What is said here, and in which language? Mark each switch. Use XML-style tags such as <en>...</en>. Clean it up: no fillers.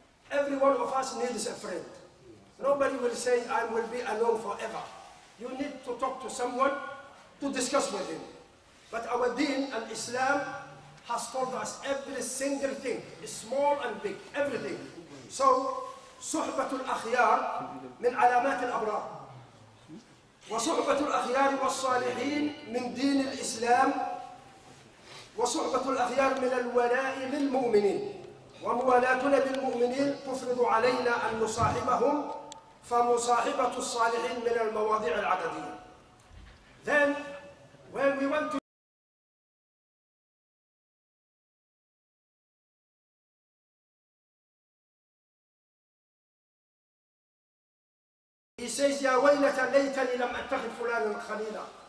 <en>Every one of us needs a friend. Nobody will say, I will be alone forever. You need to talk to someone to discuss with him. But our deen and Islam has told us every single thing, small and big, everything. So,</en> <ar>صحبة الأخيار من علامات الأبرار. وصحبة الأخيار والصالحين من دين الإسلام وصحبة الأخيار من الولاء للمؤمنين وموالاتنا للمؤمنين تفرض علينا أن نصاحبهم فمصاحبة الصالحين من المواضيع العددية.</ar> <en>Then when we went to he says,</en> <ar>يا ويلة ليتني لم أتخذ فلانا خليلا.</ar>